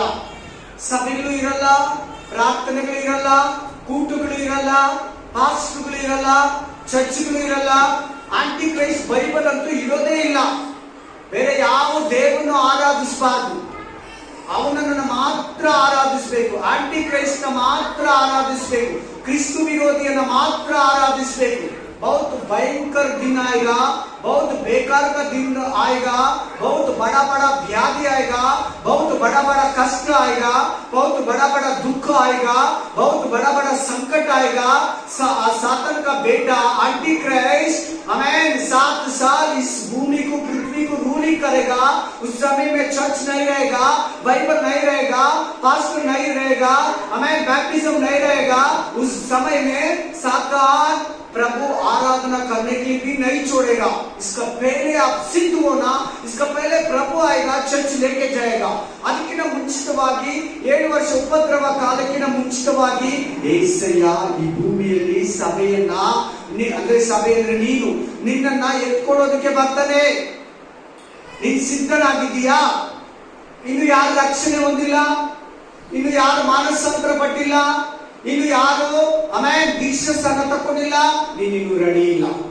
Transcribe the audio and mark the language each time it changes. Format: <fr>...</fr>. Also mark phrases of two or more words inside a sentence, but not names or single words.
<kn>ಸಭೆಗಳು ಇರಲ್ಲ, ಪ್ರಾರ್ಥನೆಗಳು ಇರಲ್ಲ, ಕೂಟಗಳು ಇರಲ್ಲ, ಪಾಸ್ಟರ್ಗಳು ಇರಲ್ಲ, ಚರ್ಚ್ಗಳು ಇರಲ್ಲ. ಆಂಟಿ ಕ್ರೈಸ್ಟ್ ಬೈಬಲ್ ಅಂತೂ ಇರೋದೇ ಇಲ್ಲ. ಬೇರೆ ಯಾವ ದೇವರನ್ನು ಆರಾಧಿಸಬಾರ್ದು, ಅವನನ್ನು ಮಾತ್ರ ಆರಾಧಿಸಬೇಕು. ಆಂಟಿ ಕ್ರೈಸ್ಟ್ ನ ಮಾತ್ರ ಆರಾಧಿಸಬೇಕು. ಕ್ರಿಸ್ತು ವಿರೋಧಿಯನ್ನ ಮಾತ್ರ ಆರಾಧಿಸಬೇಕು.</kn> <hi>बहुत भयंकर दिन आएगा, बहुत बेकार का दिन आएगा, बहुत बड़ा बड़ा व्याधि आएगा, बहुत बड़ा बड़ा कष्ट आएगा, बहुत बड़ा बड़ा दुख आएगा, बहुत बड़ा बड़ा संकट आएगा. सातन का बेटा एंटी क्राइस्ट आमेन 7 साल इस भूमि को, पृथ्वी को रूलिंग करेगा. उस समय में चर्च नहीं रहेगा, बाइबल नहीं रहेगा, पास्टर नहीं रहेगा, आमेन, बैप्टिज्म नहीं रहेगा. उस समय में सातान प्रभु आराधना करने के लिए भी नहीं छोड़ेगा. इसका पहले आप सिद्ध होना, इसका पहले प्रभु आएगा, चर्च लेके जाएगा.</hi> <kn>ಅದಕ್ಕಿಂತ ಮುಂಚಿತವಾಗಿ 7 ವರ್ಷ ಉಪದ್ರವ ಕಾಲಕ್ಕಿಂತ ಮುಂಚಿತವಾಗಿ ಏಸಯ್ಯ ಈ ಭೂಮಿಯಲ್ಲಿ ಸಭೆಯನ್ನ, ಅಂದ್ರೆ ಸಭೆ ಅಂದ್ರೆ ನೀನು, ನಿನ್ನನ್ನ ಎತ್ಕೊಳ್ಳೋದಕ್ಕೆ ಬರ್ತಾನೆ. ನೀನ್ ಸಿದ್ಧನಾಗಿದ್ದೀಯಾ? ಇನ್ನು ಯಾರು ರಕ್ಷಣೆ ಹೊಂದಿಲ್ಲ, ಇನ್ನು ಯಾರು ಮಾನಸಾಂತರ ಪಟ್ಟಿಲ್ಲ, ಇನ್ನು ಯಾರು ಆಮೇಲೆ ದೀಕ್ಷಾ ಸ್ಥಾನ ತಕ್ಕೊಂಡಿಲ್ಲ, ನೀನು ರೆಡಿ ಇಲ್ಲ.</kn>